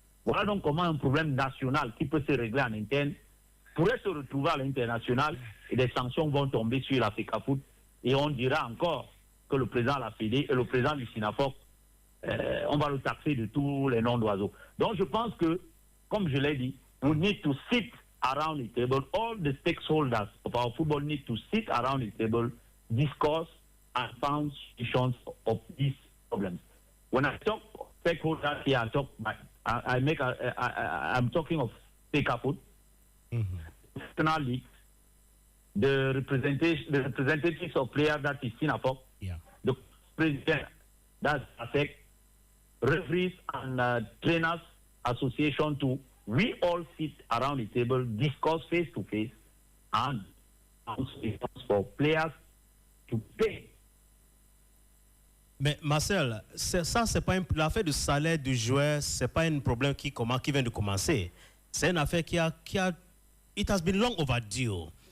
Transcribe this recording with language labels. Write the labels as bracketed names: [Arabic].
[French] Voilà donc comment un problème national qui peut se régler en interne pourrait se retrouver à l'international et des sanctions vont tomber sur la FECAFOOT. Et on dira encore que le président de la Fédé et le président du SINAFOC, on va le taxer de tous les noms d'oiseaux. Donc je pense que, comme je l'ai dit, [English] we need to sit around the table. All the stakeholders of our football need to sit around the table, discuss and find solutions of these problems. When I talk stakeholders here, I'm talking of FECAFOOT, national league, the representatives of players, that is SINAFOC, the president, that's ASEC, referees and trainers association to, we all sit around the table, discuss face to face, and for players to pay. [French] Mais Marcel, ça, c'est pas l'affaire du salaire du joueur, c'est pas un problème qui vient de commencer. C'est une affaire qui a [English] it has been long overdue.